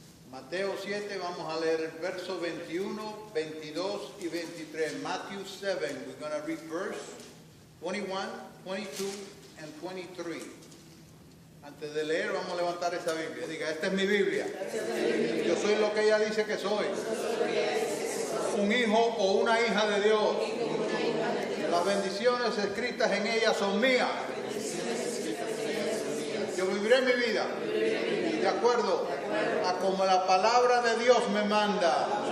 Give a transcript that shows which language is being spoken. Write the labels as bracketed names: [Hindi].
[Spanish] Mateo 7, vamos a leer el verso 21, 22 y 23. [English] Matthew 7, we're going to read verse 21, 22 and 23. [Spanish] Antes de leer, vamos a levantar esa Biblia. Diga, esta es mi Biblia. Yo soy lo que ella dice que soy. Un hijo o una hija de Dios. Las bendiciones escritas en ella son mías. Yo viviré mi vida de acuerdo a como la palabra de Dios me manda.